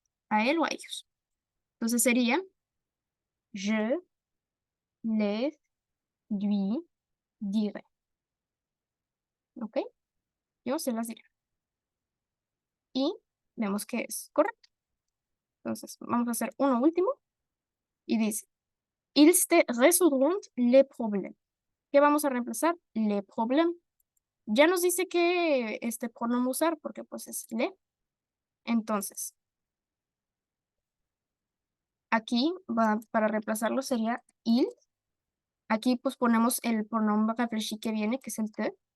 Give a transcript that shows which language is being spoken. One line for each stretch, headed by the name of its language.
Spanish: A él o a ellos. Entonces sería je les lui dirai. ¿Ok? Yo se las diré. Y vemos que es correcto. Entonces, vamos a hacer uno último.
French: Y dice, ils te résoudront les problèmes.
Spanish: ¿Qué vamos a reemplazar? Les problèmes. Ya nos dice que este pronombre usar, porque pues es le. Entonces, aquí para reemplazarlo sería il. Aquí pues ponemos el pronombre réfléchi que viene, que es el te.